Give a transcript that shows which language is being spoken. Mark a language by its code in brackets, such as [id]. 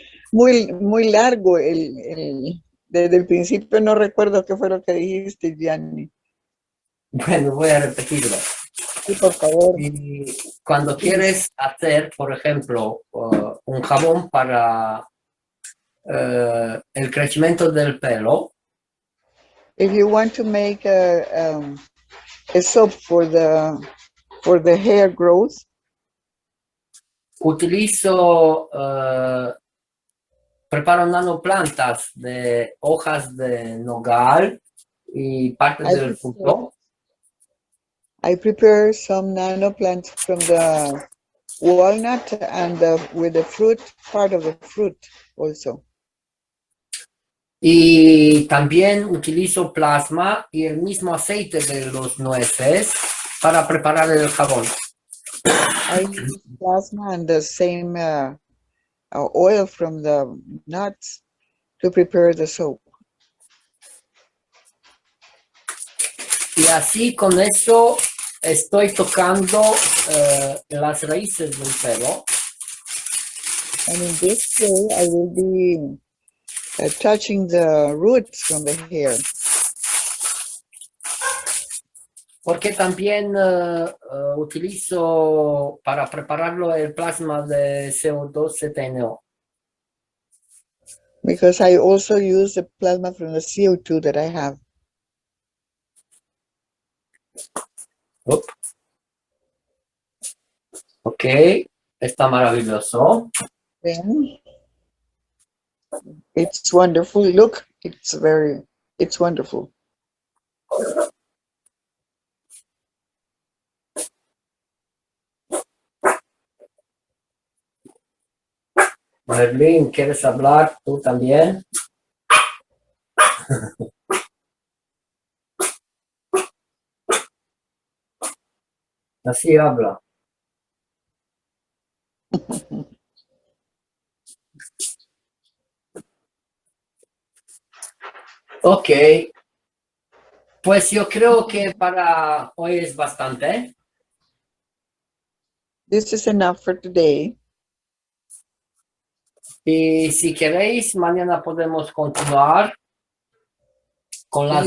[es] Muy largo desde el principio no recuerdo qué fue lo que dijiste, Gianni. Bueno, voy a repetirlo. Sí, por favor. Y cuando quieres hacer, por ejemplo, un jabón para el crecimiento del pelo. [en] If you want to make a soap for the hair growth, [es] utilizo, preparo nanoplantas de hojas de nogal y parte del fruto. [en] I prepare some nanoplants from the walnut and with the fruit, part of the fruit also. [es] Y también utilizo plasma y el mismo aceite de los nueces para preparar el jabón. [en] I use plasma and the same oil from the nuts to prepare the soap. [es] Y así con eso estoy tocando las raíces del pelo. [en] And in this way, I will be touching the roots from the hair. [es] Porque también utilizo para prepararlo el plasma de CO2 ZNO. [en] Because I also use the plasma from the CO2 that I have. Up. [es] Ok, está maravilloso. [en] Then it's wonderful. Look, it's wonderful. [es] Merlin, ¿quieres hablar tú también? Así habla. Ok. Pues yo creo que para hoy es bastante. [en] This is enough for today. [es] Y si queréis, mañana podemos continuar con las